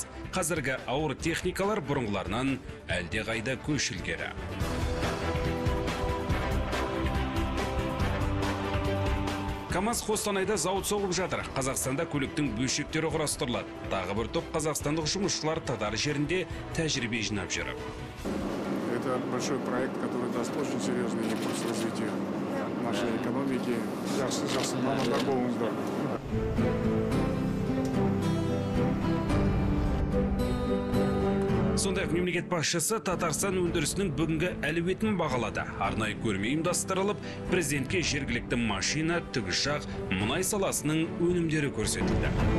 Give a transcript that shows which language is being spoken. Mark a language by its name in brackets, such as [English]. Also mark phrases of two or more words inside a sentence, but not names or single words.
[Kazakh] Қазіргі ауыр техникалар бұрынғыларынан әлде қайда көш ілгері. КАМАЗ Қостанайда зауыт соғып жатыр. Қазақстанда көліктің бөлшектері құрастырылады. Тағы бір топ қазақстандық жұмысшылар Татар жерінде тәжірибе жинап жүр. [Russian] Это большой проект, который даст очень серьезный импульс развитию нашей экономики. [Kazakh] Жақсы мамандар болыңыздар. Сондай-ақ мемлекет басшысы Татарстан өндірісінің бүгінгі әлеуетін бағалады. Арнайы көрме ұйымдастырылып, президентке жергілікті машина, тікұшақ, мұнай саласының өнімдері көрсетілді.